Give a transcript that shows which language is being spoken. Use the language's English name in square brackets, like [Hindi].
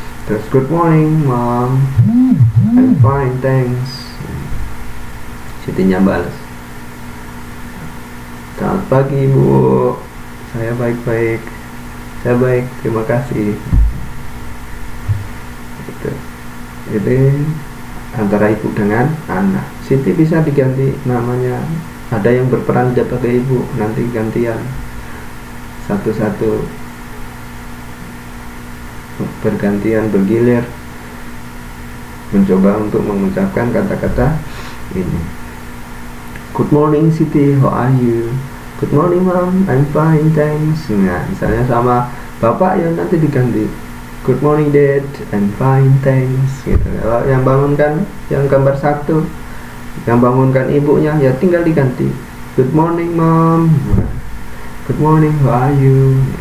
[Indonesian] Terus [English] good morning mom, I'm fine thanks. [Indonesian] Sitinya balas, selamat pagi bu, saya baik-baik, saya baik, terima kasih. Itu antara ibu dengan anak. Siti bisa diganti namanya, ada yang berperan sebagai ibu, nanti gantian satu-satu, bergantian, bergilir mencoba untuk mengucapkan kata-kata ini. [English] Good morning Siti, how are you. Good morning mom, I'm fine thanks. [Indonesian] Nah, misalnya sama bapak ya nanti diganti [English] good morning dad, I'm fine thanks [Indonesian] gitu. Kalau yang bangunkan yang gambar satu, yang bangunkan ibunya ya tinggal diganti [English] good morning mom, good morning, how are you.